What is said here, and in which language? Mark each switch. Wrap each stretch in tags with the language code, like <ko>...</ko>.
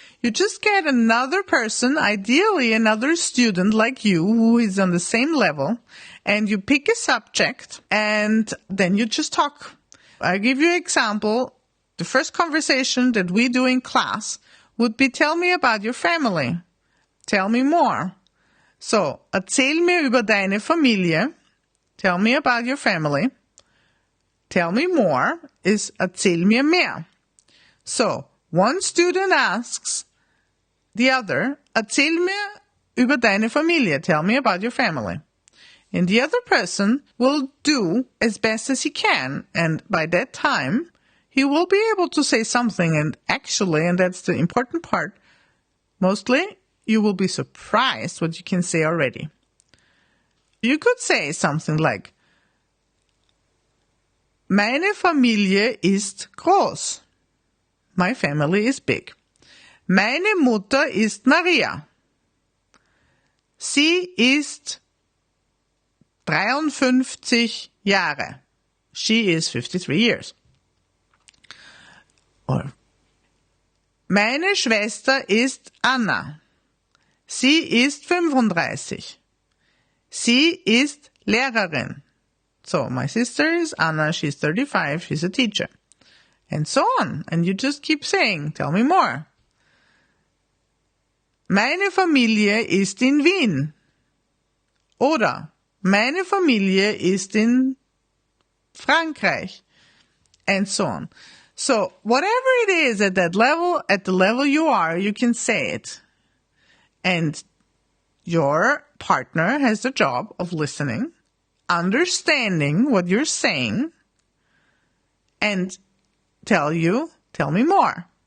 <en>You just get another person, ideally another student like you, who is on the same level, and you pick a subject, and then you just talk. I'll give you an example. The first conversation that we do in class would be, tell me about your family. Tell me more.</en> <de>So, erzähl mir über deine Familie.</de> <en>Tell me about your family. Tell me more is</en> <de>erzähl mir mehr.</de> <en>So, one student asks the other,</en> <de>erzähl mir über deine Familie.</de> <en>Tell me about your family. And the other person will do as best as he can. And by that time, he will be able to say something. And actually, and that's the important part, mostly you will be surprised what you can say already. You could say something like,</en> <de>meine Familie ist groß.</de> <en>My family is big.</en> <de>Meine Mutter ist Maria. Sie ist 53 Jahre.</de> <en>She is 53 years. Or,</en> <de>meine Schwester ist Anna. Sie ist 35. Sie ist Lehrerin.</de> <en>So, my sister is Anna, she's 35, she's a teacher. And so on. And you just keep saying, tell me more.</en> <de>Meine Familie ist in Wien. Oder, meine Familie ist in Frankreich.</de> <en>And so on. So, whatever it is at that level, at the level you are, you can say it. And your partner has the job of listening, understanding what you're saying, and tell me more.</en>